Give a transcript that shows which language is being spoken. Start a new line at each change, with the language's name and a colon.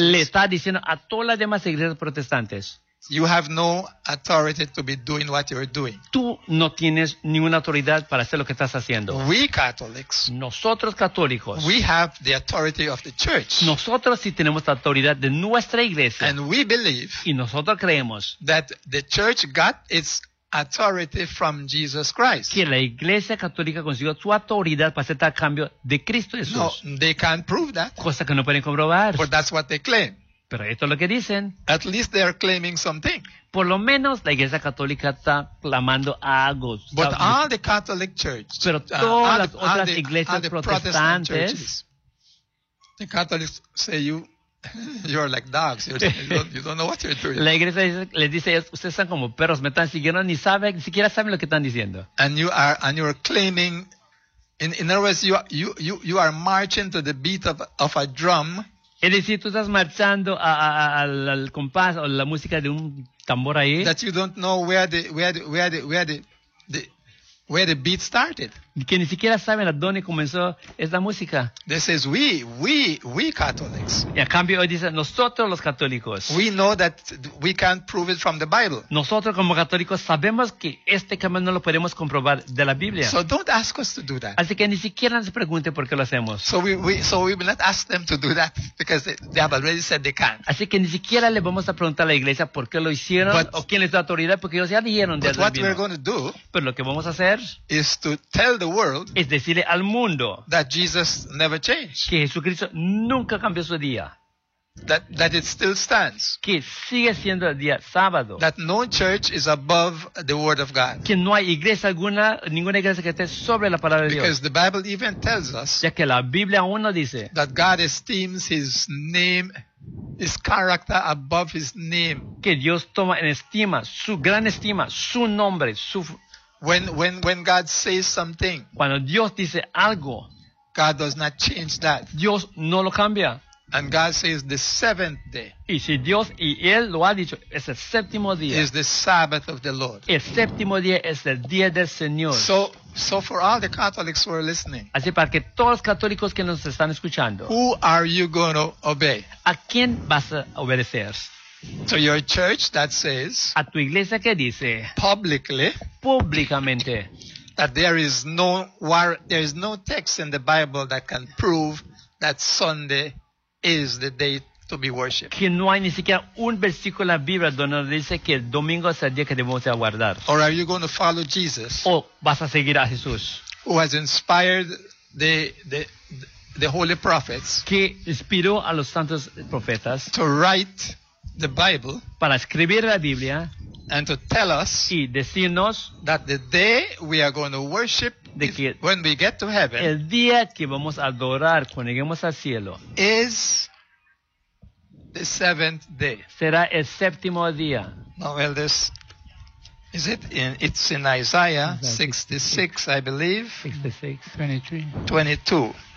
Spanish: Le está diciendo a todas las demás iglesias protestantes.
English: You have no authority to be doing what you're doing.
Spanish: Tú no tienes ninguna autoridad para hacer lo que estás haciendo.
English: We Catholics.
Spanish: Nosotros católicos.
English: We have the authority of the church.
Spanish: Nosotros sí tenemos la autoridad de nuestra iglesia.
English: And we believe.
Spanish: Y nosotros creemos.
English: That the church got its authority from Jesus Christ.
Spanish: Que la iglesia católica consiguió su autoridad para hacer tal cambio de Cristo Jesús.
English: No, they can't prove that.
Spanish: Cosa que no pueden comprobar.
English: But that's what they claim.
Spanish: Pero esto es lo que dicen.
English: At least they are claiming something.
Spanish: Por lo menos la Iglesia Católica está clamando algo.
English: But all the Catholic Church,
Spanish: pero todas las otras iglesias protestantes,
English: the Catholics say you're like dogs. You don't know what you're doing.
Spanish: La Iglesia les dice, ustedes son como perros, me están siguiendo, ni siquiera saben lo que están diciendo.
English: And you are claiming, in other words, you are marching to the beat of a drum.
Spanish: Es decir, tú estás marchando al compás o la música de un tambor ahí.
English: That you don't know where the beat started.
Spanish: Que ni siquiera saben a dónde comenzó esta música.
English: This is we Catholics.
Spanish: Y a cambio hoy dicen nosotros los católicos.
English: We know that we can't prove it from the Bible.
Spanish: Nosotros como católicos sabemos que este cambio no lo podemos comprobar de la Biblia.
English: So don't ask us to do that.
Spanish: Así que ni siquiera nos pregunte por qué lo hacemos.
English: So we will not ask them to do that because they have already said they can't.
Spanish: Así que ni siquiera le vamos a preguntar a la iglesia por qué lo hicieron o quién les dio autoridad porque ellos ya dijeron de la Biblia.
English: But what we're going to do.
Spanish: Pero lo que vamos a hacer
English: is to tell the world,
Spanish: es decirle al mundo,
English: that Jesus never changed,
Spanish: que Jesucristo nunca cambió su día,
English: that it still stands,
Spanish: que sigue siendo el día sábado,
English: that no church is above the word of God,
Spanish: que no hay iglesia alguna, ninguna iglesia que esté sobre la palabra de Dios,
English: because the Bible even tells us,
Spanish: ya que la Biblia aún nos dice,
English: that God esteems his name, his character above his name,
Spanish: que Dios toma en estima, su gran estima, su nombre, su
English: When God says something,
Spanish: cuando Dios dice algo,
English: God does not change that.
Spanish: Dios no lo cambia.
English: And God says the seventh day.
Spanish: Y si Dios y él lo ha dicho, es el séptimo día.
English: Is the Sabbath of the Lord.
Spanish: El séptimo día es el día del Señor.
English: So for all the Catholics who are listening.
Spanish: Así para que todos los católicos que nos están escuchando.
English: Who are you going to obey?
Spanish: ¿A quién vas a obedecer?
English: To your church that says,
Spanish: a tu iglesia que dice,
English: publicly,
Spanish: públicamente,
English: that there is no text in the Bible that can prove that Sunday is the day to be worshipped.
Spanish: Que no hay ni siquiera un versículo en la Biblia donde dice que el domingo es el día que debemos guardar.
English: Or are you going to follow Jesus?
Spanish: O vas a seguir a Jesús,
English: who has inspired the holy prophets,
Spanish: que inspiró a los santos profetas,
English: to write the Bible,
Spanish: para escribir la Biblia,
English: and to tell us,
Spanish: y decirnos,
English: that the day we are going to worship,
Spanish: de que
English: when we get to heaven,
Spanish: el día que vamos a adorar cuando lleguemos al cielo,
English: is the seventh day.
Spanish: Será el séptimo día.
English: Well, this is it. It's in Isaiah 66, I believe. 66, 22.